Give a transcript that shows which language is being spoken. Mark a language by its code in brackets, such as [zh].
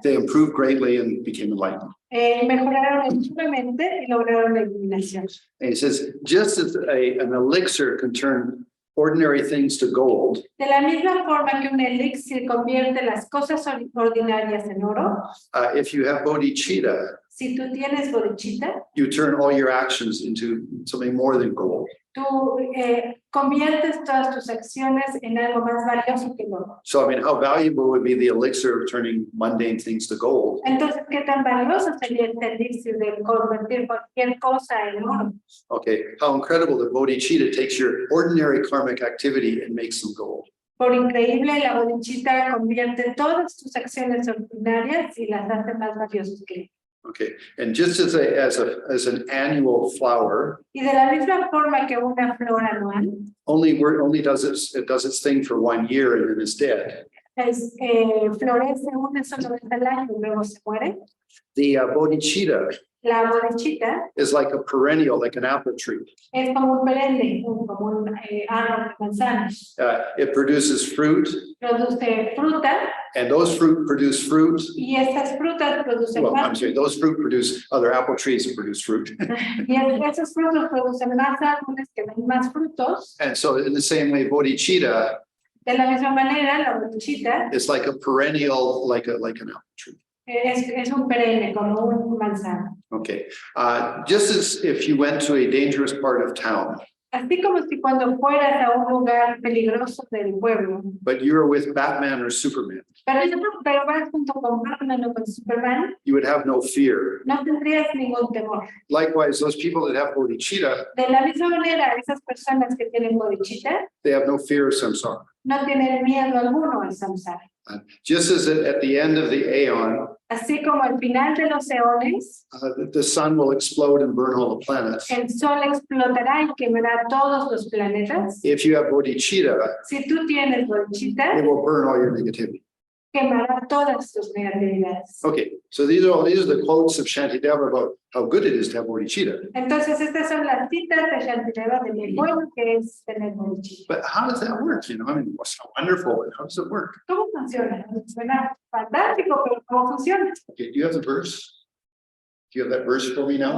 [en] they improved greatly and became enlightened. [es] mejoraron enormemente y lograron la iluminación. [en] And he says, just as an elixir can turn ordinary things to gold, [es] De la misma forma que un elixir convierte las cosas ordinarias en oro, [en] if you have bodhicitta, [es] si tú tienes bodhicitta, [en] you turn all your actions into something more than gold. [es] tú conviertes todas tus acciones en algo más valioso que el oro. [en] So, I mean, how valuable would be the elixir of turning mundane things to gold? [es] Entonces, ¿qué tan valioso sería este elixir de convertir cualquier cosa en oro? [en] Okay, how incredible that bodhicitta takes your ordinary karmic activity and makes them gold. [es] Por increíble, la bodhicitta convierte todas tus acciones ordinarias y las hace más valiosas que. [en] Okay, and just as an annual flower, [es] Y de la misma forma que una flor anual [en] only does its thing for 1 year and then is dead. [es] Florece una sola vez al año y luego se muere. [en] The bodhicitta [es] La bodhicitta [en] is like a perennial, like an apple tree. [es] es como un perenne, como un árbol de manzanas. [en] It produces fruit, [es] Produce fruta [en] and those fruit produce fruit. [es] y estas frutas producen [en] Well, I'm [es] más. [en] sorry, those fruit produce other apple trees that produce fruit. [es] Y esos frutos producen más árboles que dan más frutos. [en] And so in the same way, bodhicitta [es] De la misma manera, la bodhicitta [en] is like a perennial, like an apple tree. [es] es un perenne, como un manzano. [en] Okay, just as if you went to a dangerous part of town, [es] Así como si cuando fueras a un lugar peligroso del pueblo, [en] but you were with Batman or Superman, [es] pero vas junto con Batman o con Superman, [en] you would have no fear. [es] no tendrías ningún temor. [en] Likewise, those people that have bodhicitta, [es] De la misma manera, esas personas que tienen bodhicitta [en] they have no fear of samsara. [es] no tienen miedo alguno al samsara. [en] Just as at the end of the aeon, [es] Así como al final de los eones, [en] the sun will explode and burn all the planets. [es] el sol explotará y quemará todos los planetas. [en] If you have bodhicitta, [es] Si tú tienes bodhicitta, [en] it will burn all your negativity. [es] quemará todas tus negatividades. [en] Okay, so these are the quotes of Shantideva about how good it is to have bodhicitta. [es] Entonces, estas son las citas de Shantideva de lo bueno que es tener bodhicitta. [en] But how does that work? You know, I mean, what's so wonderful? How does it work? [es] ¿Cómo funciona? Suena fantástico, pero ¿cómo funciona? [en] Okay, do you have the verse? Do you have that verse for me now?